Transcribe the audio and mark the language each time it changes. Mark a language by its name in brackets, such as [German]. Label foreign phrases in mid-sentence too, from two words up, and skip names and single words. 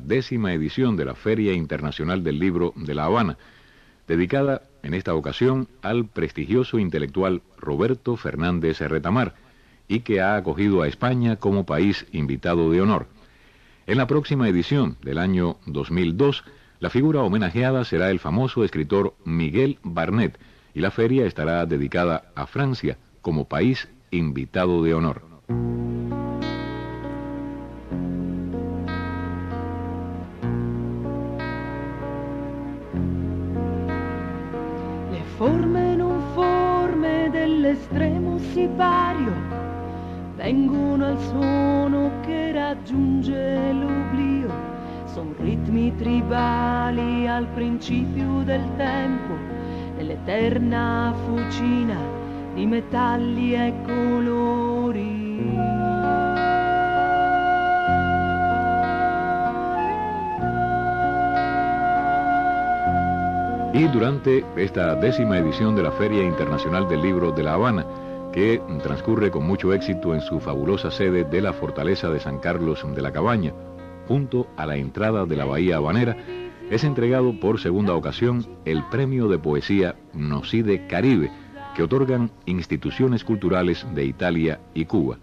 [Spanish] 10ª edición de la Feria Internacional del Libro de La Habana, dedicada en esta ocasión al prestigioso intelectual Roberto Fernández Retamar, y que ha acogido a España como país invitado de honor. En la próxima edición del año 2002, la figura homenajeada será el famoso escritor Miguel Barnet, y la feria estará dedicada a Francia como país invitado de honor. [Italian] Forme non forme dell'estremo sipario vengono al suono che raggiunge l'oblio, son ritmi tribali al principio del tempo, nell'eterna fucina di metalli e colori. [Spanish] Y durante esta 10ª edición de la Feria Internacional del Libro de La Habana, que transcurre con mucho éxito en su fabulosa sede de la Fortaleza de San Carlos de la Cabaña, junto a la entrada de la Bahía Habanera, es entregado por segunda ocasión el Premio de Poesía Nocide Caribe, que otorgan instituciones culturales de Italia y Cuba.